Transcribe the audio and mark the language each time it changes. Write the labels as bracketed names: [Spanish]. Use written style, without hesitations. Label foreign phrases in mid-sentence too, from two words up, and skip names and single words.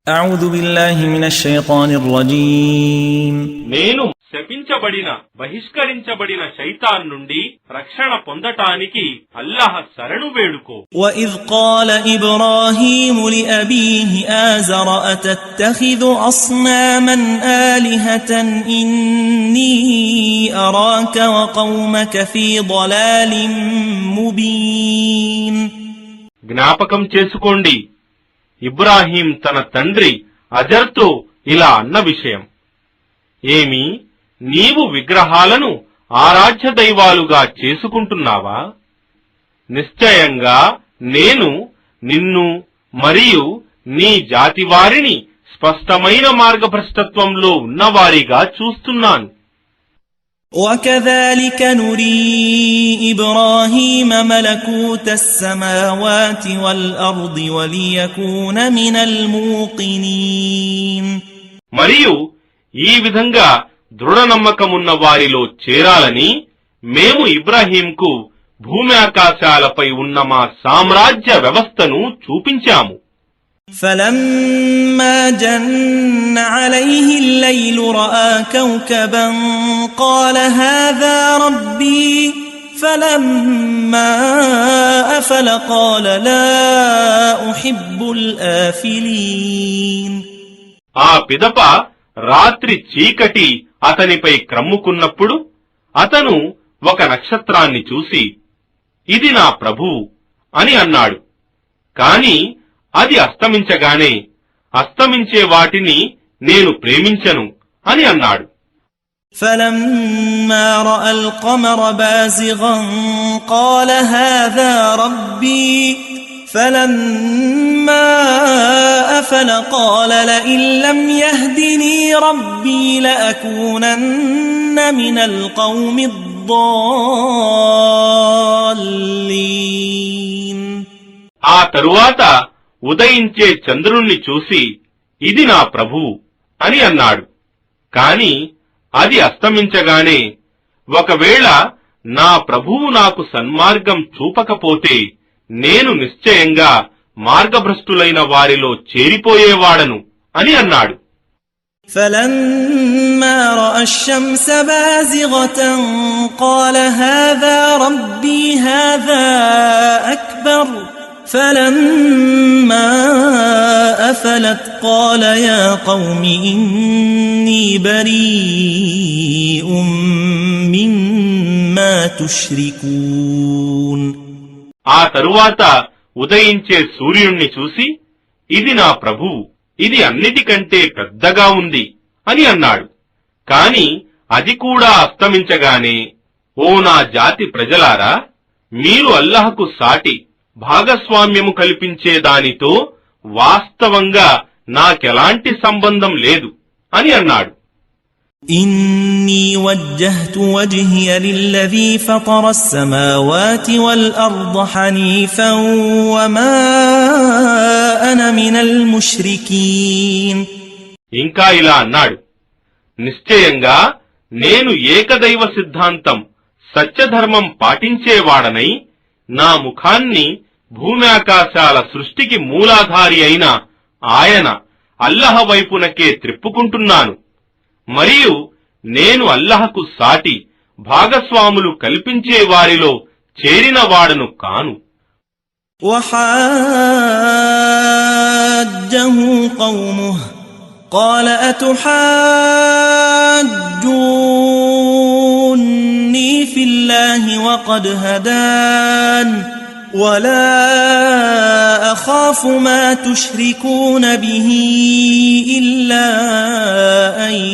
[Arabic] أعوذ بالله من الشيطان الرجيم [Telugu] నేను శపించబడిన బహిష్కరించబడిన శైతాన్ నుండి రక్షణ పొందటానికి అల్లాహ్ శరణు వేడుకో. [Arabic] وإذ قال إبراهيم لأبيه آزر أتتخذ أصناما آلهة إني أراك وقومك في ضلال مبين. [Telugu] జ్ఞాపకం చేసుకోండి, ఇబ్రాహీం తన తండ్రి అజర్తో ఇలా అన్న విషయం. ఏమి, నీవు విగ్రహాలను ఆరాధ్య దైవాలుగా చేసుకుంటున్నావా? నిశ్చయంగా నేను నిన్ను మరియు నీ జాతివారిని స్పష్టమైన మార్గభ్రష్టత్వంలో ఉన్నవారిగా చూస్తున్నాను. [Arabic] وكذلك نري إبراهيم ملكوت السماوات والأرض وليكون من الموقنين. [Telugu] మరియు ఈ విధంగా దృఢ నమ్మకమున్న వారిలో చేరాలని మేము ఇబ్రాహీంకు భూమి ఆకాశాలపై ఉన్న మా సామ్రాజ్య వ్యవస్థను చూపించాము. [Arabic] فلما جن عليه الليل رأى كوكبا قال هذا ربي فلما أفل قال لا أحب الآفلين. [Telugu] ఆ పిదప రాత్రి చీకటి అతనిపై క్రమ్ముకున్నప్పుడు అతను ఒక నక్షత్రాన్ని చూసి ఇది నా ప్రభువు అని అన్నాడు. కాని అది అస్తమించగానే అస్తమించే వాటిని నేను ప్రేమించను అని అన్నాడు. [Arabic] فلما رأى القمر بازغا قال هذا ربي فلما أفل قال لئن لم يهدني ربي لأكونن من القوم الضالين. [Telugu] ఆ తరువాత ఉదయించే చంద్రుణ్ణి చూసి ఇది నా ప్రభువు అని అన్నాడు. కాని అది అస్తమించగానే ఒకవేళ నా ప్రభువు నాకు సన్మార్గం చూపకపోతే నేను నిశ్చయంగా మార్గభ్రష్టులైన వారిలో చేరిపోయేవాడను అని అన్నాడు. [Arabic] فلما رأى الشمس بازغة قال هذا ربي هذا أكبر فلما أفلت قال يا قوم إني بريء مما تشركون. [Telugu] ఆ తరువాత ఉదయించే సూర్యుణ్ణి చూసి ఇది నా ప్రభువు, ఇది అన్నిటికంటే పెద్దగా ఉంది అని అన్నాడు. కాని అది కూడా అస్తమించగానే ఓ నా జాతి ప్రజలారా, మీరు అల్లాహ్కు సాటి భాగస్వామ్యము కల్పించే దానితో వాస్తవంగా నాకెలాంటి సంబంధం లేదు అని అన్నాడు. [Arabic] إني وجهت وجهي للذي فطر السماوات والأرض حنيفا وما أنا من المشركين. [Telugu] ఇంకా ఇలా అన్నాడు, నిశ్చయంగా నేను ఏకదైవ సిద్ధాంతం సత్యధర్మం పాటించేవాడనై నా ముఖాన్ని భూమి ఆకాశాల సృష్టికి మూలాధారి అయిన ఆయన అల్లహ వైపునకే త్రిప్పుకుంటున్నాను. మరియు నేను అల్లహకు సాటి భాగస్వాములు కల్పించే వారిలో చేరిన వాడను కాను. [Arabic] وحاجه قومه قال أتحاجوني في الله وقد هدان ولا أخاف ما تشركون به إلا أن